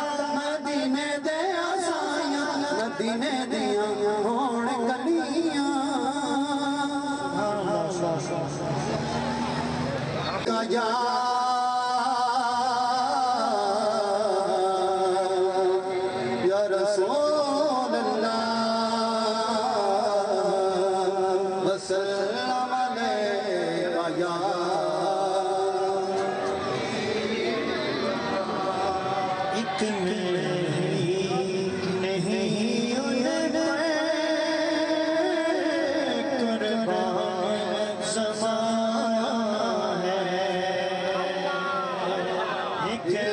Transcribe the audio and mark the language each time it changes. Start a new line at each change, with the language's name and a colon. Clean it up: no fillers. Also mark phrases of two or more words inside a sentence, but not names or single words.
Punjabi: مدینے دے آسیاں، مدینے دیاں ہون گلیاں.
Arabic: يا يا رسول الله وسلم عليك يا.
Urdu: ایک نہیں قربان زمانہ ہے، ایک